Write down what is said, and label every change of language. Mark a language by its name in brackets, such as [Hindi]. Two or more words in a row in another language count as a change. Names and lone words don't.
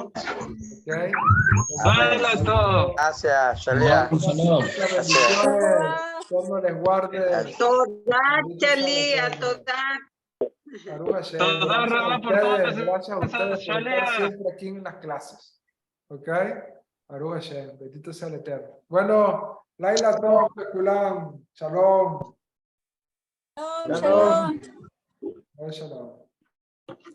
[Spanish] Okay. Hola a todos. Gracias, Shalia. Muchas bendiciones, el Eterno les guarde. [Hebrew] ברוך השם. [Spanish] Gracias a ustedes por estar siempre aquí en las clases. [Hebrew] ¿Ok? ברוך השם, [Spanish] bendito sea el Eterno. Bueno, [Hebrew] לילה טוב, כולם, שלום. Shalom. Shalom.